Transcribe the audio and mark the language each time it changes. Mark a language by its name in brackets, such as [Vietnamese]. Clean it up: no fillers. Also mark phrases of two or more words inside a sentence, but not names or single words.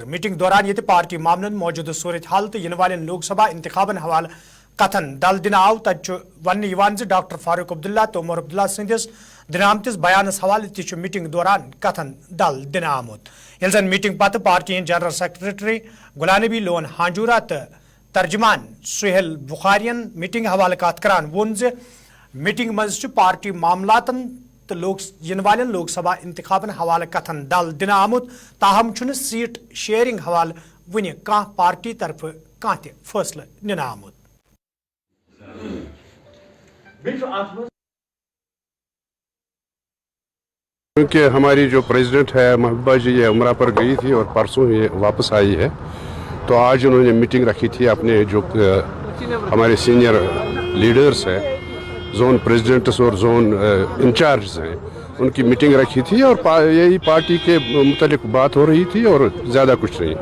[Kashmiri] मीटिंग दौरान ये पार्टी मामलन मौजूदा सूरत हाल तो इन वाले लोकसभा इंतखाबन हवाल कथन दल दिन आव तत वन डॉक्टर फारूक अब्दुल्ला तो उमर अब्दुल्ला सदिस दिन आमतिस बयानस हवाले ति मीटिंग दौरान कथन दल दिन आमुत। यल जन मीटिंग पत पार्टी [English] general secretary [Kashmiri] गुलाम नबी लोन हांजूरा तो तर्जमान सुहेल बुखारियन मीटिंग हवाले कत करान वोन मीटिंग मज पार्टी मामलातन तो लोकसभा इंतखाबन हवाले कथन दल दिन आमुत। ताहम [English] seat sharing [Kashmiri] हवाले वन कह पार्टी तरफ कह फैसले निन आमुत। [Hindi] क्योंकि हमारी जो प्रेसिडेंट है महबूबा जी ये उमरा पर गई थी और परसों ये वापस आई है, तो आज उन्होंने मीटिंग रखी थी अपने जो हमारे [English] senior leaders [Hindi] हैं, [English] zone presidents [Hindi] और [English] zone in-charge [Hindi] हैं, उनकी मीटिंग रखी थी और यही पार्टी के मुतालिक बात हो रही थी और ज़्यादा कुछ नहीं।